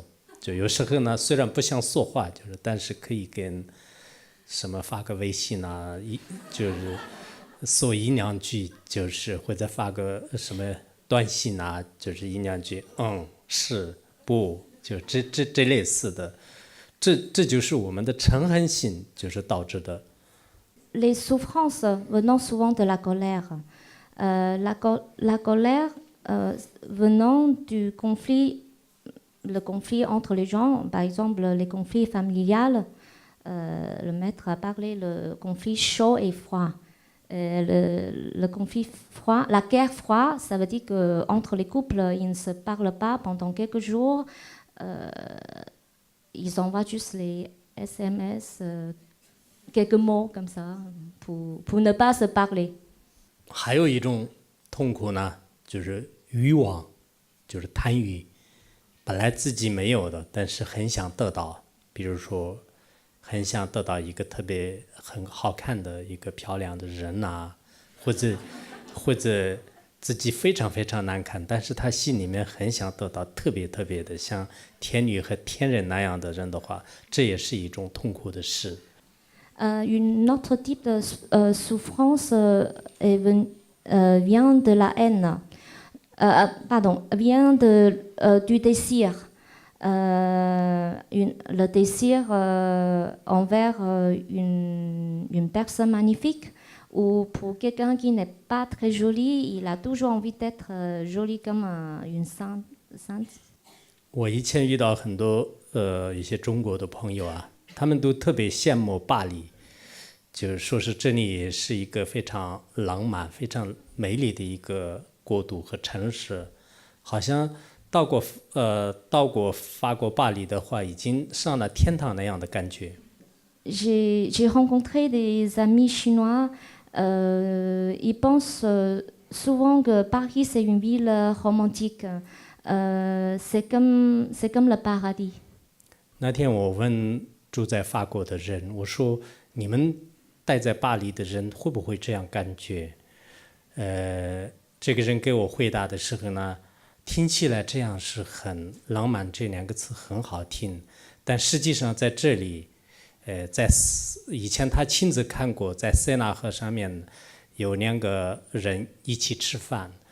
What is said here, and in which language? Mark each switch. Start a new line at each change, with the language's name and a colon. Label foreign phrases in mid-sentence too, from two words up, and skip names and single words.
Chinese: 就有时候呢，虽然不想说话，但是可以跟什么发个微信啊，就是说1-2句，就是或者发个什么短信啊，就是1-2句，是不，就这类似的。这就是我们的嗔恨心就是导致的。
French: Les souffrances venant souvent de la colère. La colère venant du conflit, le conflit entre les gens, par exemple les conflits familiales, le maître a parlé le conflit chaud et froid. Le conflit froid, la guerre froide, ça veut dire qu'entre les couples, ils ne se parlent pas pendant quelques jours. Ils envoient juste les SMS, quelques mots comme ça, pour ne pas se parler.
Chinese: 还有一种痛苦呢，就是欲望，就是贪欲，本来自己没有的，但是很想得到，比如说很想得到一个特别很好看的一个漂亮的人啊，或者自己非常非常难看，但是他心里面很想得到特别特别的像天女和天人那样的人的话，这也是一种痛苦的事。
French: Une autre type de souffrance vient de la haine, vient du désir. Le désir envers une personne magnifique ou pour quelqu'un qui n'est pas très joli, il a toujours envie d'être joli comme une sainte.
Chinese: 我以前遇到很多一些中国的朋友啊，他们都特别羡慕巴黎，就是说是这里是一个非常浪漫、非常美丽的一个国度和城市，好像到过法国巴黎的话，已经上了天堂那样的感觉。
French: J'ai rencontré des amis chinois, ils pensent souvent que Paris c'est une ville romantique, c'est comme le paradis.
Chinese: 那天我问住在法国的人，我说你们待在巴黎的人会不会这样感觉？这个人给我回答的时候呢， 听起来这样是很浪漫，这两个词很好听，但实际上在这里，在以前他亲自看过，在塞纳河上面有两个人一起吃饭，